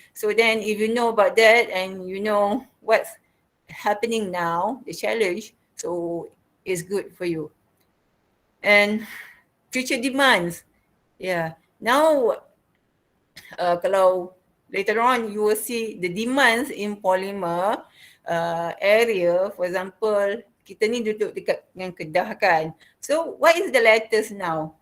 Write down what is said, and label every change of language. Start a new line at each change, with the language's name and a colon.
English: So then if you know about that and you know what's happening now, the challenge, so it's good for you. And future demands. Yeah. Now,
Malay: kalau
English: later on you will see the demands in polymer area. For example,
Malay: kita ni duduk dekat dengan Kedah kan.
English: So what is the latest now?